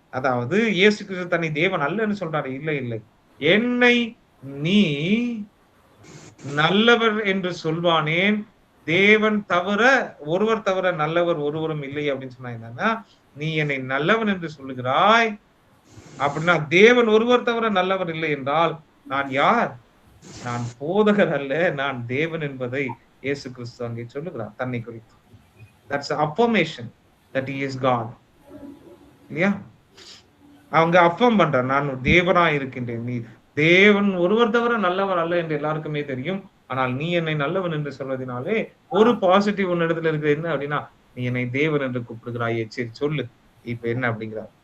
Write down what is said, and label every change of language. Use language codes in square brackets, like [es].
[ta] அதாவது இயேசு கிறிஸ்து தன்னை தேவன் அல்லன்னு சொல்றாரு. இல்லை, என்னை நீ நல்லவர் என்று சொல்வானேன், தேவன் தவிர ஒருவர் தவிர நல்லவர் ஒருவரும் இல்லை அப்படின்னு சொன்னா என்னன்னா, நீ என்னை நல்லவன் என்று சொல்லுகிறாய் அப்படின்னா தேவன் ஒருவர் தவிர நல்லவர் இல்லை என்றால் நான் யார்? நான் போதகர் அல்ல, நான் தேவன் என்பதை இயேசு கிறிஸ்து அங்கே சொல்லுகிறார் தன்னை குறித்து. [en] That's affirmation that he is God. [ta] இல்லையா? அவங்க அஃபர்ம் பண்றார், நான் தேவனா இருக்கின்றேன், நீ தேவன் ஒருவர் தவிர நல்லவர் அல்ல என்று எல்லாருக்குமே தெரியும். ஆனால் நீ என்னை நல்லவன் என்று சொல்வதனாலே ஒரு பாசிட்டிவ் ஒன்னு இடத்துல இருக்குது. என்ன அப்படின்னா, நீ என்னை தேவன் என்று கூப்பிடுகிறாயே, சரி சொல்லு இப்ப என்ன அப்படிங்கிறார்.